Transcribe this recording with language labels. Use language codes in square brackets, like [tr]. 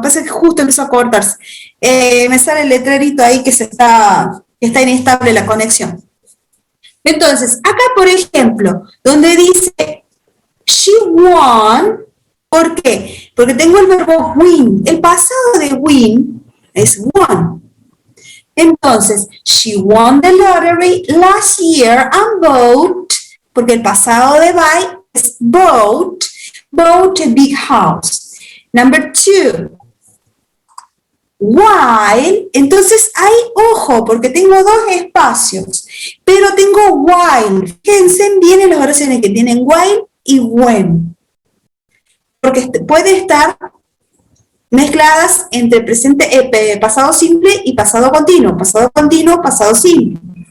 [es] Pasa que justo empezó a cortarse. Me sale el letrerito ahí que está inestable la conexión. Entonces, acá, por ejemplo, donde dice [en] she won, [es] ¿por qué? Porque tengo el verbo win. El pasado de win es won. [en] Entonces, she won the lottery last year and bought, [es] porque el pasado de buy es [en] bought a big house. Number 2, [es] while, entonces hay ojo, porque tengo dos espacios, pero tengo while. Fíjense bien en las oraciones que tienen while y when, porque puede estar mezcladas entre presente, pasado simple y pasado continuo, pasado simple.